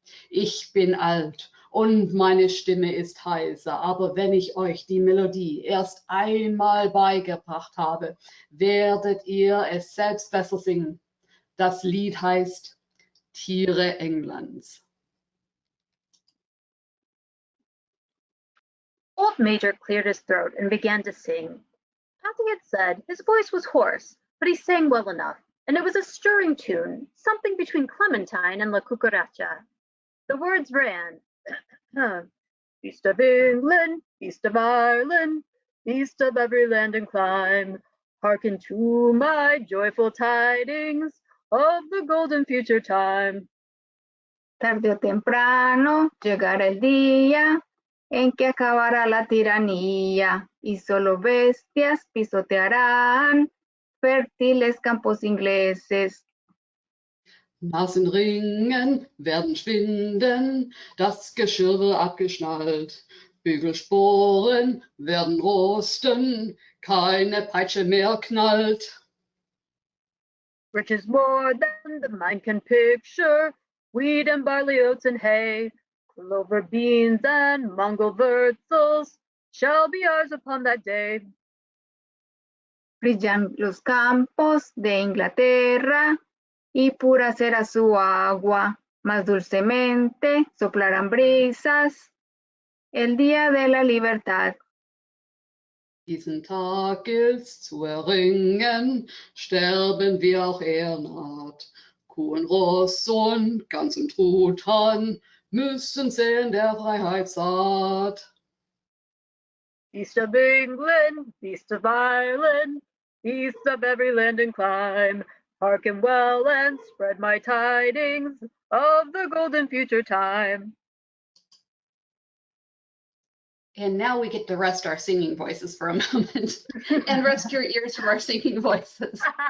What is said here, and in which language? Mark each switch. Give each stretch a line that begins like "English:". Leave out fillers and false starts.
German: Ich bin alt und meine Stimme ist heiser, aber wenn ich euch die Melodie erst einmal beigebracht habe, werdet ihr es selbst besser singen. Das Lied heißt Tiere Englands.
English: Old Major cleared his throat and began to sing. As he had said, his voice was hoarse, but he sang well enough, and it was a stirring tune, something between Clementine and La Cucaracha. The words ran, East of England, east of Ireland, east of every land and clime, hearken to my joyful tidings of the golden future time.
Spanish: Tarde o temprano llegará el día en que acabará la tiranía y solo bestias pisotearán fértiles campos ingleses.
German: Nasenringen werden schwinden, das Geschirr wird abgeschnallt. Bügelsporen werden rosten, keine Peitsche mehr knallt.
English: Riches more than the mind can picture, wheat and barley, oats and hay, clover, beans, and Mongol wurzels shall be ours upon that day.
Spanish: Brillan los campos de Inglaterra y pura será su agua, más dulcemente soplarán brisas el día de la libertad.
German: Diesen Tag gilt's zu erringen, sterben wie auch er naht. Kuh und Ross und Gans und Truthahn müssen sehen der Freiheit saat.
English: East of England, east of Ireland, east of every land and clime, hearken well and spread my tidings of the golden future time. And now we get to rest our singing voices for a moment and rest your ears from our singing voices.